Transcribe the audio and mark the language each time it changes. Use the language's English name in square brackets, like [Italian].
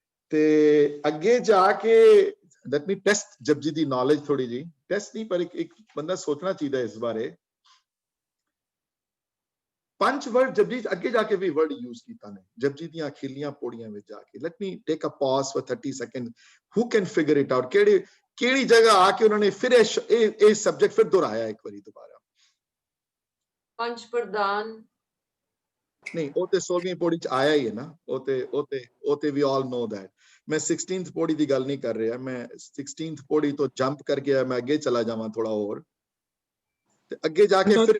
[Punjabi] ਤੇ ਅੱਗੇ ਜਾ ਕੇ [English] let me test [Punjabi] ਜਪਜੀ ਦੀ ਨੌਲੇਜ ਥੋੜੀ ਜੀ. ਟੈਸਟ ਨਹੀਂ, ਪਰ ਇੱਕ ਬੰਦਾ ਸੋਚਣਾ ਚਾਹੀਦਾ ਇਸ ਬਾਰੇ. ਪੰਜ ਵਰਡ ਜਪਜੀ ਅੱਗੇ ਜਾ ਕੇ ਵੀ ਵਰਡ ਯੂਜ਼ ਕੀਤਾ ਨੇ ਜਪਜੀ ਦੀਆਂ ਅਖੀਰਲੀਆਂ ਪੌੜੀਆਂ ਵਿੱਚ ਜਾ ਕੇ. [English] let me take a pause for 30 seconds. who can figure it out? [Punjabi] ਕਿਹੜੀ ਜਗ੍ਹਾ ਆ ਕੇ ਉਹਨਾਂ ਨੇ ਫਿਰ ਇਹ ਸਬਜੈਕਟ ਫਿਰ ਦੁਹਰਾਇਆ ਇੱਕ ਵਾਰੀ ਦੁਬਾਰਾ? ਪੰਜ ਪ੍ਰਧਾਨ ਨਹੀਂ, ਉਹ ਤੇ 16ਵੀਂ ਪੌੜੀ ਚ ਆਇਆ ਹੀ ਹੈ ਨਾ. ਉਹ ਤੇ [English] we all know that. [Punjabi] ਮੈਂ 16th ਪੌੜੀ ਦੀ ਗੱਲ ਨਹੀਂ ਕਰ ਰਿਹਾ. ਮੈਂ 16th ਪੌੜੀ ਤੋਂ ਜੰਪ ਕਰਕੇ ਮੈਂ ਅੱਗੇ ਚਲਾ ਜਾਵਾਂ ਥੋੜਾ ਹੋਰ, ਤੇ ਅੱਗੇ ਜਾ ਕੇ ਫਿਰ